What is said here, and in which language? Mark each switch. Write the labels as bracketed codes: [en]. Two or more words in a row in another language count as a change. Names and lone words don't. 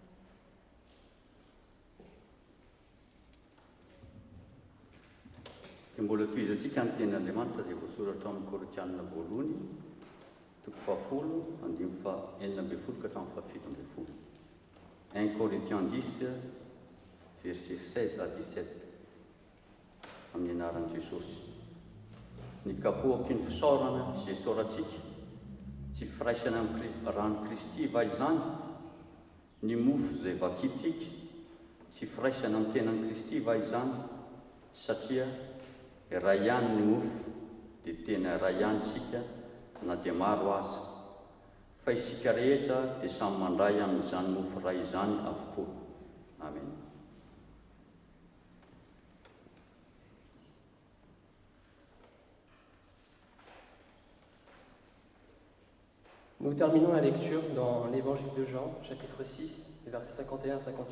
[mg] Dia mbola toizantsika ny tenin'Andriamanitra izay voasoratra amin'ny Korinthianina voalohany, 10:9-11 [fr] 1 Corinthiens 10, verset 16 à 17. [mg] Amin'ny anaran'i Jesosy. Ny kapohaky ny fisaorana izay soratsika, tsy firaisana amin'ny rano Kristy va izany? Ny mofo izay vakitsika, tsy firaisana amin'ny tenan'i Kristy va izany? Satria iray ihany ny mofo, dia tena iray ihany isika na dia maro aza. Fa isika rehetra dia samy mandray amin'izany mofo iray izany avokoa. Amen. [fr] Nous terminons la lecture dans l'évangile de Jean, chapitre 6, versets 51 à 58.